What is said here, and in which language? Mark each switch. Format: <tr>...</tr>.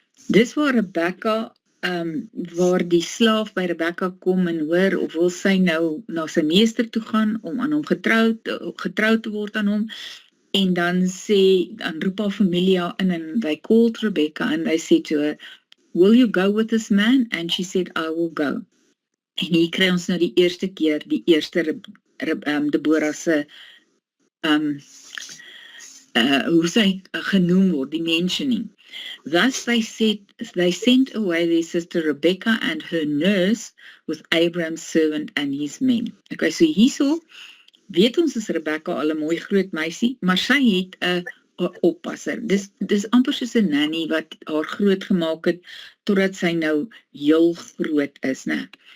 <af>Dis waar Rebekka, waar die slaaf by Rebekka kom en hoor of wil sy nou na sy meester toe gaan om aan hom getrou te word aan hom, en dan roep haar familie haar in</af> <en>and they called Rebekka and they said to her, will you go with this man? And she said, I will go.</en> <af>En hier kry ons nou die eerste keer, die eerste Deborah se hoe sy genoem word, die mentioning.</af> <en>Thus they sent away their sister Rebekka and her nurse with Abraham's servant and his men.</en> <af>Okay, so hierso weet ons is Rebekka al 'n mooi groot meisie, maar sy het 'n oppasser. Dis amper soos 'n nanny wat haar groot gemaak het totdat sy nou heel groot is, né?</af>